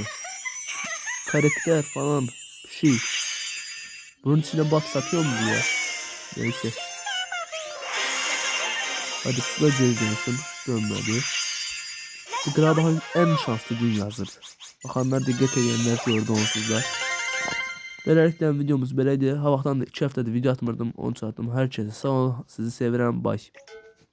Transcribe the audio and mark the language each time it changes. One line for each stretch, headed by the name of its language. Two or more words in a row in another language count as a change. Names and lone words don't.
Turkish: Karakter falan. Bir şey. Bunun içine bak satıyor mu bu ya? Neyse. Hadi bu da geri dönsün. Dönmedi. Bu galiba en şanslı gün yazır. Bakanlar dikkat edenler gördü onsuzlar.
Azerbaijani: Beləliklə videomuz beləydi. Ha vaxtdan da 2 həftədir video atmırdım. Onu çatdım. Hər kəsə sağ ol. Sizi sevirəm. Bye.